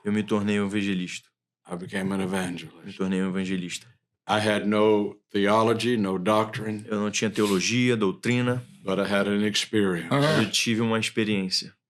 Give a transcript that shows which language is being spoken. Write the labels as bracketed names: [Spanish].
[Portuguese] Eu me tornei um evangelista. [English] I became an evangelist. [Portuguese] Me tornei um evangelista. [English] I had no theology, no doctrine. [Portuguese] Eu não tinha teologia, doutrina. [English] But I had an experience. [Portuguese] Eu tive uma experiência.